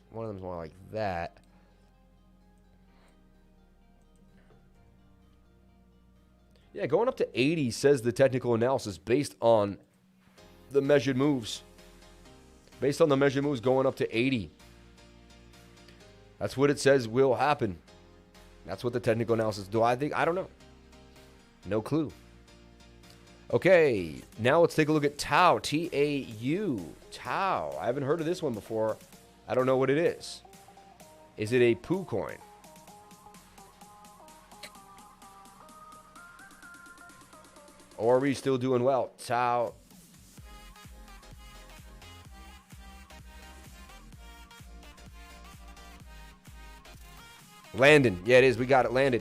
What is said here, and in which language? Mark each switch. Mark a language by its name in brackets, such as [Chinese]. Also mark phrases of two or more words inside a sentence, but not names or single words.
[English] One of them's more like that. Yeah, going up to 80 says the technical analysis based on the measured moves. Based on the measured moves going up to 80. That's what it says will happen. That's what the technical analysis do. I think, I don't know. No clue. Okay, now let's take a look at Tau. T-A-U. Tau. I haven't heard of this one before. I don't know what it is. Is it a poo coin? Or are we still doing well? Tau. Landon. Yeah, it is. We got it landed.